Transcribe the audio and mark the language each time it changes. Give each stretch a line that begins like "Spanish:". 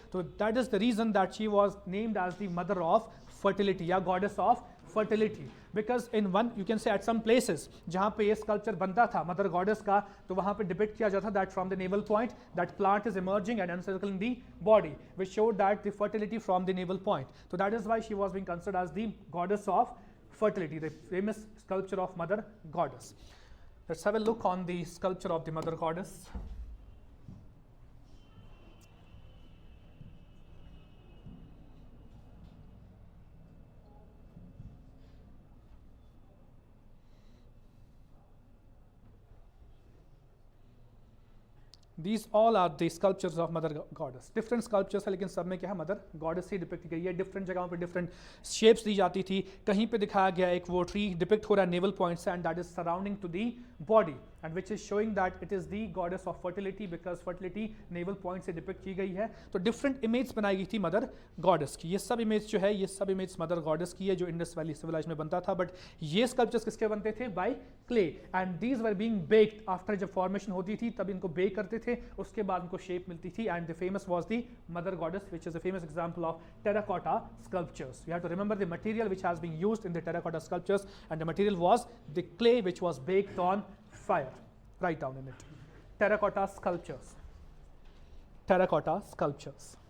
English: तो that is the reason that she was named as the mother of fertility या goddess of fertility, because in one you can say at some places जहाँ पे ये sculpture बनता था mother goddess का, तो वहाँ पे डिपिक्ट किया जाता that from the navel point that plant is emerging and encircling the body, which showed that the fertility from the navel point. तो that is why she was being considered as the goddess of fertility, the famous sculpture of mother goddess. Let's have a look on the sculpture of the mother goddess. These all are the sculptures of mother goddess.
Hindi: Different sculptures है, लेकिन सब में क्या है? Mother goddess ही depict की गई है। Different जगहों पे डिफरेंट शेप्स दी जाती थी। कहीं पे दिखाया गया एक वो ट्री डिपिक्ट हो रहा है नेवल पॉइंट से, and that is surrounding to the body, and which is showing that it is the goddess of fertility, because fertility naval point से डिपिक्ट की गई है। तो डिफरेंट इमेज बनाई गई थी मदर गॉडेस की। ये सब इमेज जो है, ये सब इमेज मदर गॉडेस की है जो इंडस वैली सिविलाइजेशन में बनता था। बट ये स्कल्पचर्स किसके बनते थे? Bye clay, and these were being baked after, जब फॉर्मेशन होती थी तब इनको बेक करते थे, उसके बाद उनको शेप मिलती थी, and the famous was the mother goddess, which is a famous example of terracotta sculptures.
English: You have to remember the material which has been used in the terracotta sculptures, and the material was the clay which was baked on fire. Write down in it. Terracotta sculptures. Terracotta sculptures.